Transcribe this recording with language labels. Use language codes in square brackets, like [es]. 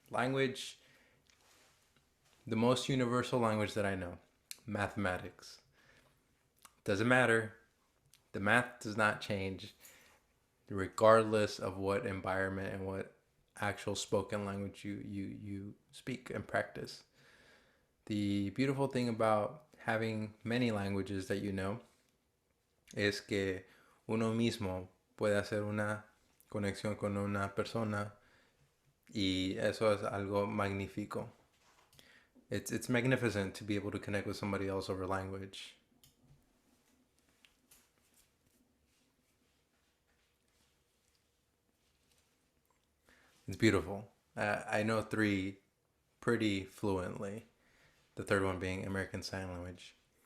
[en] Language, the most universal language that I know, mathematics. Doesn't matter. The math does not change regardless of what environment and what actual spoken language you speak and practice. The beautiful thing about having many languages that you know [es] es que uno mismo puede hacer una conexión con una persona y eso es algo magnífico. [en] It's magnificent to be able to connect with somebody else over language. It's beautiful. I know three pretty fluently, the third one being American Sign Language.